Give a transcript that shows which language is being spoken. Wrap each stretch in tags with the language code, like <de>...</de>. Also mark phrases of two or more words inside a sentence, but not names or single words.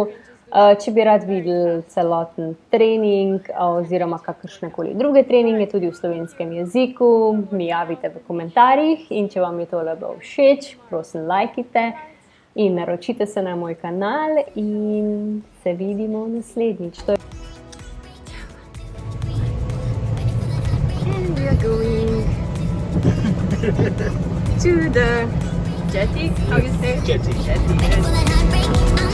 <sl>Če bi rad videli celoten trening oziroma kakršnekoli druge treninge tudi v slovenskem jeziku, mi javite v komentarjih in če vam je tole bilo všeč, prosim lajkite in naročite se na moj kanal in se vidimo naslednjič.</sl> <en>And we are going to the jetty, how you say? Jetty. Jetty.</en>